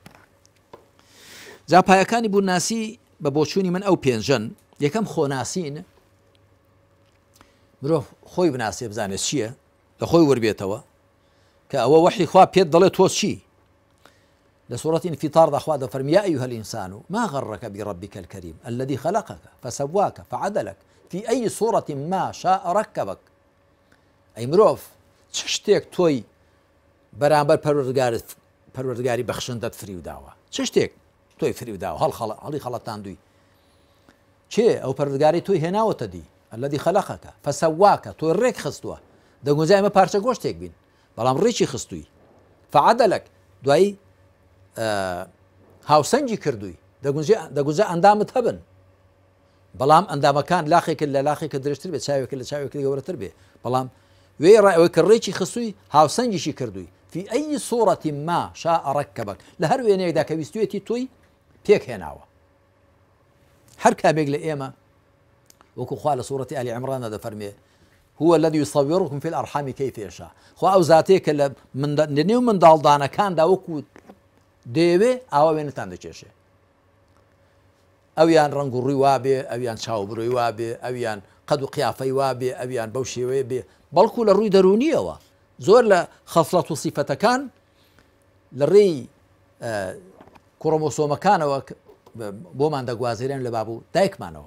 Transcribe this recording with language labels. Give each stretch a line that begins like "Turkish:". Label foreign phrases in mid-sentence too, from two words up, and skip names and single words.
Central Kurdish: جا پایەکانی بوونناسی بە بۆچوونی من ئەو پێنجن. یەکەم خۆناسین، مرۆڤ خۆی بناسێ بزانێت چییە، لە خۆی وەربێتەوە کە ئەوە وحی خوا پێت دەڵێت تۆ چی. لە سورة انفطار خوا دەفەرمێ
Arabic: يا أيها الإنسان ما غرك بربك الكريم الذي خلقك فسواك فعدلك في أي صورة ما شاء ركبك.
Central Kurdish: ئەی مرۆڤ چ شتێک تۆی بەرامبەر پەروەردگاری بەخشندەت فریوداوە، چ شتێک تۆی فریوداوە هەڵی خەڵەتاندووی، چێ ئەو پەروەردگاری تۆی هێناوەتە دی
Arabic: الذي خلقك فسواك
Central Kurdish: تۆی ڕێک خستووە، دەگونجای ئەمە پارچە گۆشتێک بین بەڵام ڕێکی خستووی، فعدلك دوایی هاوسەنگی کردووی، دەگونجا ئەندامت هەبن بەڵام ئەندامەکان لاخێکە لە لاخێکە درێژتر بێت، چاوێکە لە چاوێکی گەورەتر بێ، بەڵام وێ ڕایەوەی کە ڕێکی خستووی هاوسەنگیشی کردووی.
Arabic: في أي صورة ما شاء ركبك،
Central Kurdish: لە هەر وێنەیەکدا کە ویستوێتی تۆی پێک هێناوە. هەر کامێک لە ئێمە وەکو خوا لە سورة آل عمران دەفەرمێ
Arabic: هو الذي يصوركم في الأرحام كيف يشاء.
Central Kurdish: خوا ئەو زاتەیە کە لە نێو منداڵدانەکاندا وەکو دەیەوێ ئاوا وێنەتان دەکێشێ، ئەویان ڕەنگ و ڕووی وابێ، ئەویان چاوبڕۆی وابێ، ئەویان قەد و قیافەی وابێ، ئەویان بەو شێوەیە بێ، بەڵکو لە ڕووی دەرونیەوە زۆر لە خەسڵەت و سیفەتەکان لە ڕێی کڕۆمۆسۆمەکانەوە بۆمان دەگوازێرێن لە بابوو دایکمانەوە.